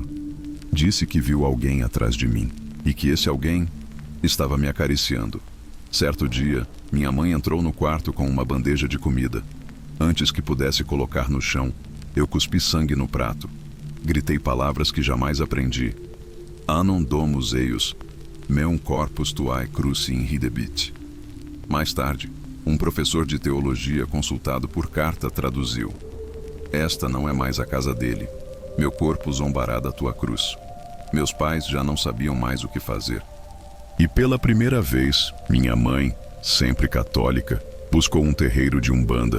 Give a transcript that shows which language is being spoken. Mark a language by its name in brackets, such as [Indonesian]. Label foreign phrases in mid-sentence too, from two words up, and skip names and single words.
[Portuguese] Disse que viu alguém atrás de mim, e que esse alguém estava me acariciando. Certo dia, minha mãe entrou no quarto com uma bandeja de comida. Antes que pudesse colocar no chão, eu cuspi sangue no prato. Gritei palavras que jamais aprendi. [Latin] Anon domus eius, meum corpus tuae cruci in ridebit. [Portuguese] Mais tarde, um professor de teologia consultado por carta traduziu. Esta não é mais a casa dele. Meu corpo zombará da tua cruz. Meus pais já não sabiam mais o que fazer. E pela primeira vez, minha mãe, sempre católica, buscou um terreiro de umbanda.